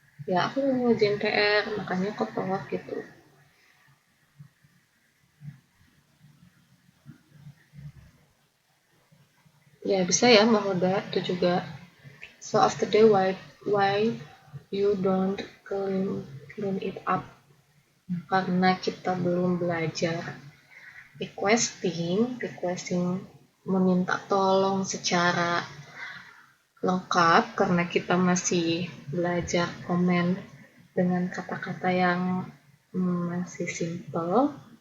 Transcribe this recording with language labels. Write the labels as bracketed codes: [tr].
[id] Ya, aku mau ngerjain PR, makanya kotor gitu. Ya, bisa ya Mbak Hoda, itu juga. [en] So after day, why you don't clean it up? [id] Karena kita belum belajar requesting meminta tolong secara lengkap, karena kita masih belajar komen dengan kata-kata yang masih simple.